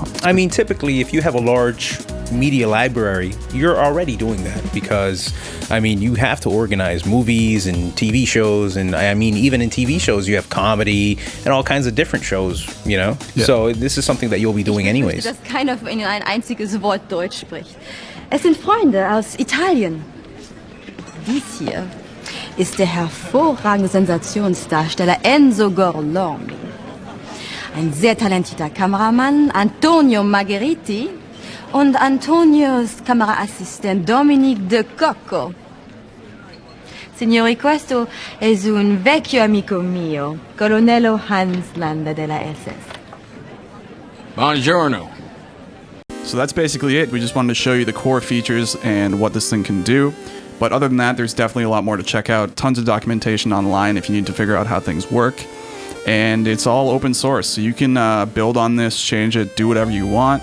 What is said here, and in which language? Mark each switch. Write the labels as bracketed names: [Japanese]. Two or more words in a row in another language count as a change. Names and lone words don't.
[English] I mean, typically, if you have a large media library, you're already doing that because, I mean, you have to organize movies and TV shows, and I mean, even in TV shows, you have comedy and all kinds of different shows, you know? Yeah. So this is something that you'll be doing anyways. [German] Dass keiner von Ihnen ein einziges Wort Deutsch spricht. Es sind Freunde aus Italien. Dies hier ist der hervorragende Sensationsdarsteller Enzo Gorloni. Ein sehr talentierter Kameramann, Antonio Margheriti, und Antonios Kameraassistent Dominique De Cocco. [Italian] Signori, questo è un vecchio amico mio, Colonnello Hans Landa della SS. Buongiorno. [English] So that's basically it. We just wanted to show you the core features and what this thing can do. But other than that, there's definitely a lot more to check out. Tons of documentation online if you need to figure out how things work. And it's all open source, so you can build on this, change it, do whatever you want.